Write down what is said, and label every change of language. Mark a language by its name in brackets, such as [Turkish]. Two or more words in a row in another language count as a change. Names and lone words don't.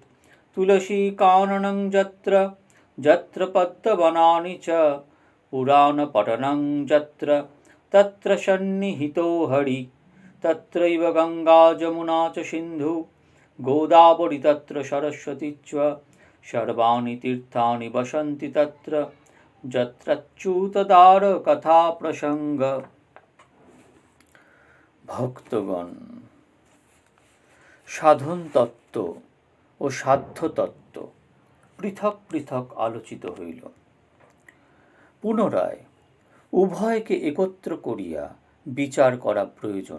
[Sanskrit] तुलसीकाननं यत्र यत्र पद्मवनानि च पुराणपठनं यत्र तत्र सन्निहितो हरिः। तत्रैव गङ्गा जमुना च सिन्धु गोदावरी तत्र सरस्वती च सर्वाणि तीर्थानि वसन्ति तत्र যত্রচ্যুতদ্বার প্রসঙ্গ। [Bangla] ভক্তগণ, সাধন তত্ত্ব ও সাধ্য তত্ত্ব পৃথক পৃথক আলোচিত হইল। পুনরায় উভয়কে একত্র করিয়া বিচার করা প্রয়োজন।